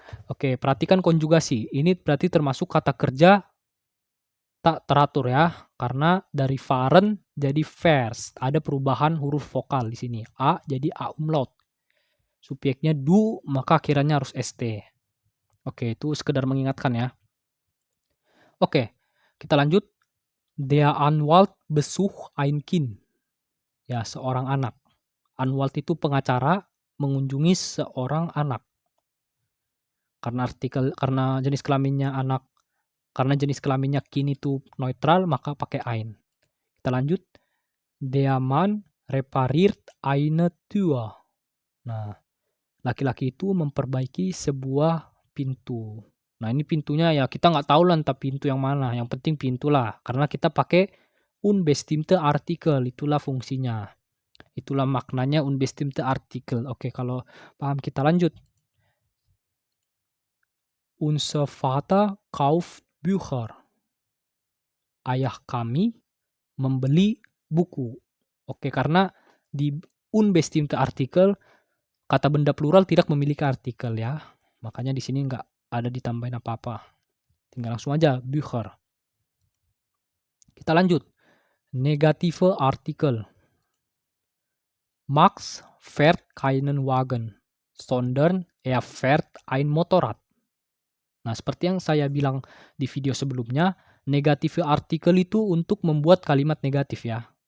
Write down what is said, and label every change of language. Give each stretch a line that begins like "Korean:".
Indonesian: Oke, perhatikan konjugasi. Ini berarti termasuk kata kerja tak teratur ya, karena dari fahren jadi fährst. Ada perubahan huruf vokal di sini. A jadi A umlaut. Subjeknya du, maka akhirannya harus st. Oke, itu sekedar mengingatkan ya. Oke, kita lanjut.
German: Der Anwalt besucht ein Kind.
Indonesian: Ya, seorang anak. Anwalt itu pengacara mengunjungi seorang anak. Karena jenis kelaminnya anak, karena jenis kelaminnya kin itu neutral, maka pakai ein. Kita lanjut.
German: Der Mann repariert eine Tür.
Indonesian: Nah, laki-laki itu memperbaiki sebuah pintu. Nah, ini pintunya ya kita nggak tahu lah entah pintu yang mana. Yang penting pintu lah. Karena kita pakai unbestimmte Artikel. Itulah fungsinya. Itulah maknanya unbestimmte Artikel. Oke, kalau paham kita lanjut.
German: Unser Vater kauft Bücher.
Indonesian: Ayah kami membeli buku. Oke, karena di unbestimmte Artikel kata benda plural tidak memiliki artikel ya. Makanya di sini nggak ada ditambahin apa-apa. Tinggal langsung aja Bücher. Kita lanjut.
German: Negative Artikel. Max fährt keinen Wagen, sondern er fährt ein Motorrad.
Indonesian: Nah, seperti yang saya bilang di video sebelumnya, negative artikel itu untuk membuat kalimat negatif ya.